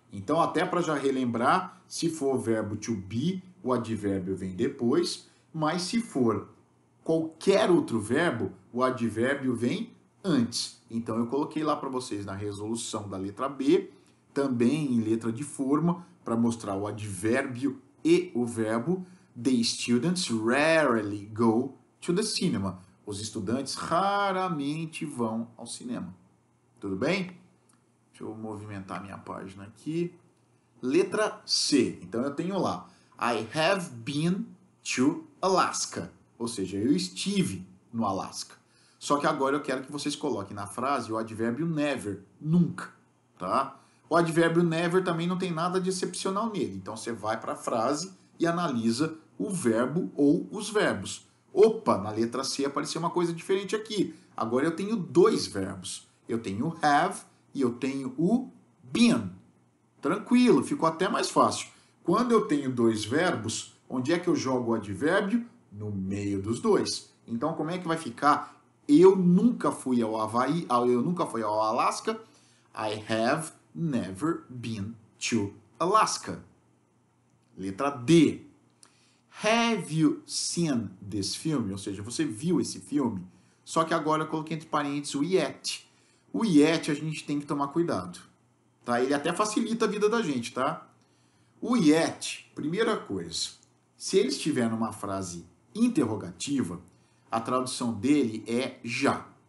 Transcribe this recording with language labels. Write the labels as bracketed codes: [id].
[pt] Então, até para já relembrar, se for verbo to be, o advérbio vem depois, mas se for qualquer outro verbo, o advérbio vem antes. Então, eu coloquei lá para vocês na resolução da letra B, também em letra de forma, para mostrar o advérbio e o verbo. [en] The students rarely go to the cinema. [pt] Os estudantes raramente vão ao cinema. Tudo bem? Deixa eu movimentar minha página aqui. Letra C. Então eu tenho lá. [en] I have been to Alaska. [pt] Ou seja, eu estive no Alasca. Só que agora eu quero que vocês coloquem na frase o advérbio never. Nunca. Tá? O advérbio never também não tem nada de excepcional nele. Então você vai para a frase e analisa o verbo ou os verbos. Opa, na letra C apareceu uma coisa diferente aqui. Agora eu tenho dois verbos. Eu tenho o have e eu tenho o been. Tranquilo, ficou até mais fácil. Quando eu tenho dois verbos, onde é que eu jogo o advérbio? No meio dos dois. Então, como é que vai ficar? Eu nunca fui ao Havaí, eu nunca fui ao Alasca. [en] I have never been to Alaska. [pt] Letra D. [en] Have you seen this film? [pt] Ou seja, você viu esse filme? Só que agora eu coloquei entre parênteses o yet. O yet a gente tem que tomar cuidado. Tá? Ele até facilita a vida da gente, tá? O yet, primeira coisa, se ele estiver numa frase interrogativa, a tradução dele é já.